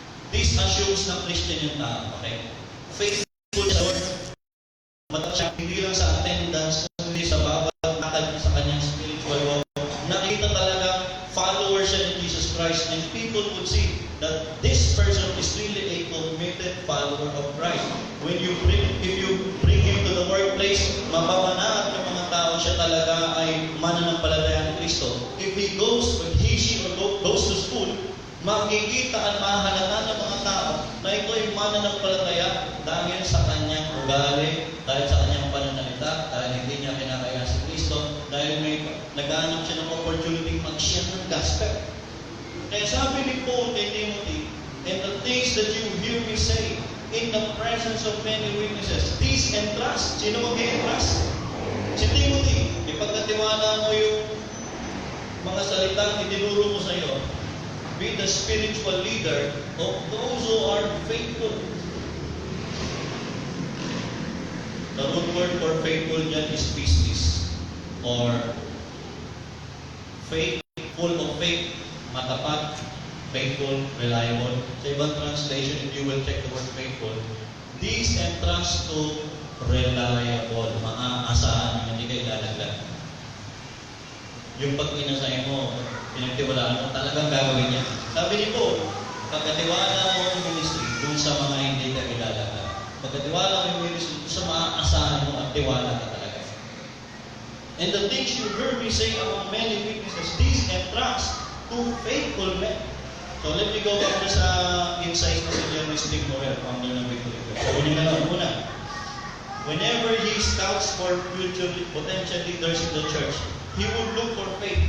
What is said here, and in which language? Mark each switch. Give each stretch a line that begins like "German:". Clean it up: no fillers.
English: This assumes na Christian
Filipino: yung tao,
English: okay? Faithful sa Lord.
Filipino: Mataas siya, hindi lang sa attendance, kundi sa bawat nakad sa kanyang spiritual walk. Nakita talaga,
English: follower siya ni Jesus Christ, and people would see that this person is really a committed follower of Christ. If you bring him to the workplace,
Filipino: mapapanaat ng mga tao siya talaga ay mananampalataya ni Kristo.
English: If he she goes to school,
Filipino: makikita at mahalata ng mga tao na ito ay mananampalataya dahil sa kanyang ugali, dahil sa kanyang pananalita, dahil hindi niya kinakaya si Kristo, dahil may naghahanap siya ng opportunity mag-share ng gospel. Kaya sabi ni Paul kay Timothy,
English: and the things that you hear me say in the presence of many witnesses, these entrust.
Filipino: Sino mag-entrust? Si Timothy. Ipagkatiwala mo yung mga salitang itinuro mo sa iyo.
English: Be the spiritual leader of those who are faithful. The root word for faithful dyan is pistis, or faith, full of faith,
Filipino: matapat,
English: faithful, reliable.
Filipino: Sa ibang
English: translation, if you will check the word faithful, these entrust to reliable,
Filipino: maaasahan, hindi kayo lalaglag. Yung pag inasay mo, pinagtiwalaan mo, talagang gagawin niya. Sabi ni Paul, pagkatiwala mo ang ministry dun sa mga hindi ka ilalaglag. Pagkatiwala mo yung ministry dun sa maaasahan mo at tiwala ka talaga.
English: And the things you heard me say among many witnesses, these entrust to faithful men. So let me go back to sa insights na si Jeremy Steve Morel, founder ng Victory Church.
Filipino: So unin na lang muna.
English: Whenever he scouts for future potential leaders in the church, he would look for faith.